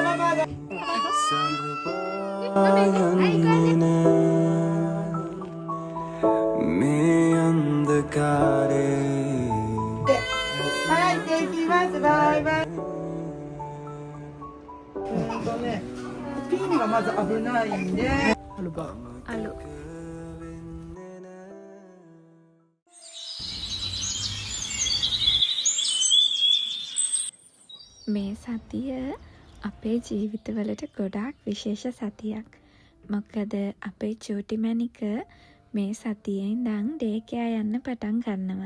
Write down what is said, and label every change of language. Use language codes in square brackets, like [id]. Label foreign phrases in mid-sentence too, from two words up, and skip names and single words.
[si] මේ අන්ධකාරේ [ja] はい、できます。バイバイ。ピンがまず危ないんで。 [si] අලු මේ සතිය අපේ ජීවිතවලට ගොඩාක් විශේෂ සතියක්. මොකද අපේ චූටි මැනික මේ සතියේ ඉඳන් ඩේකෑ යන්න පටන් ගන්නවා.